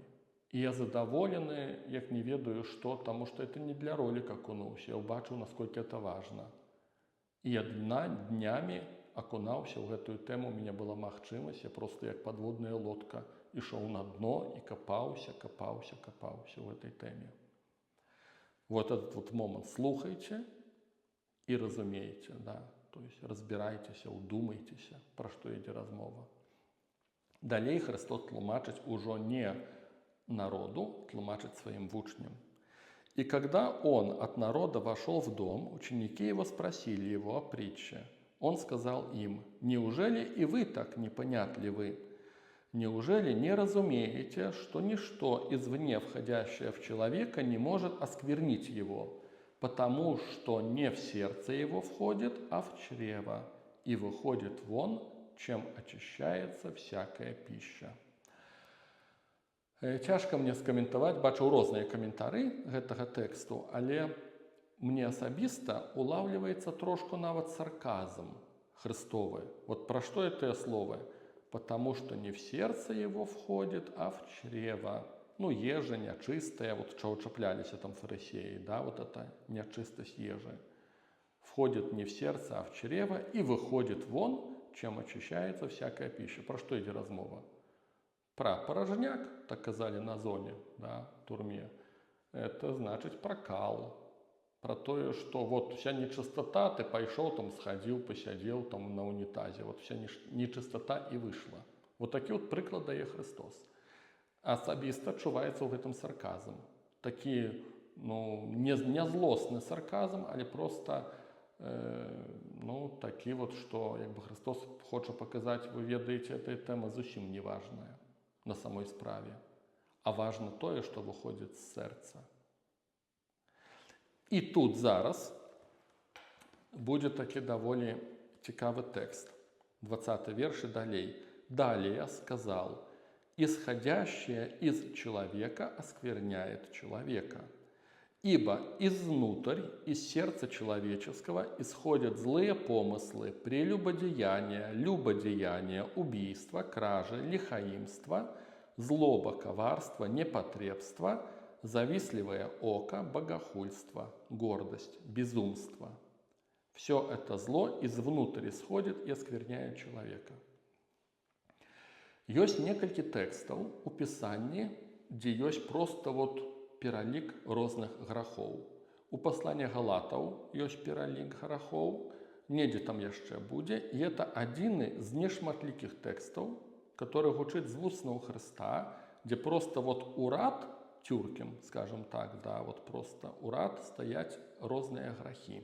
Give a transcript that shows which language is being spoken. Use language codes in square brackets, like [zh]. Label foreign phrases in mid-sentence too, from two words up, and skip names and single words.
[be] І я задаволены, як не ведаю што, таму што это не для ролика акунуўся, я ўбачыў, насколькі это важна. І я днямі акунаўся ў гэтую тэму, у мяне была магчымасць, я просто як [ru] подводная лодка [be] ішоў на дно і капаўся ў этой тэме. [ru] Вот этот вот момент. Слухайте и разумейте, то есть разбирайтеся, удумайтеся, [be] про што ідзе размова. Далей Христос тлумачыць ужо не народу, тлумачыць сваім вучням. [ru] «И когда он от народа вошел в дом, ученики его спросили его о притче. Он сказал им: неужели и вы так непонятливы? Неужели не разумеете, что ничто извне входящее в человека не может осквернить его, потому что не в сердце его входит, а в чрево, и выходит вон, чем очищается всякая пища». [be] Цяжка мне скаментаваць, бачыў розныя каментары гэтага тэксту, але мне асабіста улавліваецца трошку нават сарказм Христовы. [ru] Вот про что это слово? Потому что не в сердце его входит, а в чрево. [be] Ежа нячистая, вот чего чаплялись там фарисеи, вот это нечистость ежи. [ru] Входит не в сердце, а в чрево, и выходит вон, чем очищается всякая пища. Про что идет размова? Про порожняк, так казали на зоне, турме. Это значит про кал. Про то, что вот вся нечистота, ты пошел там, сходил, посидел там на унитазе, вот вся нечистота и вышла. Вот такие вот приклад дае Христос. [be] Асабіста адчуваецца ў гэтым сарказм. Такі, не злосны сарказм, але просто такі вот, што Христос хоча паказаць, вы ведаеце, эта тэма зусім не важная на самой справе, а важно тое, што выходзіць з сэрца. І тут зараз будзе такі даволі цікавы тэкст. 20 верш і далей. [ru] «Далее сказал: исходящее из человека оскверняет человека. Ибо изнутрь, из сердца человеческого исходят злые помыслы, прелюбодеяния, любодеяния, убийства, кражи, лихаимство, злоба, коварство, непотребство, завистливое око, богохульство, гордость, безумство. Все это зло извнутрь исходит и оскверняет человека». [be] Ёсць некалькі тэкстаў у Пісанні, дзе ёсць проста пералік розных грахоў. У пасланні Галатаў ёсць пералік грахоў, недзе там яшчэ будзе, і это адзіны з нешматлікіх тэкстаў, который гучыць з вуснаў Хрыста, дзе проста урад тюркім, скажем так, просто урад стаяць розныя грахі.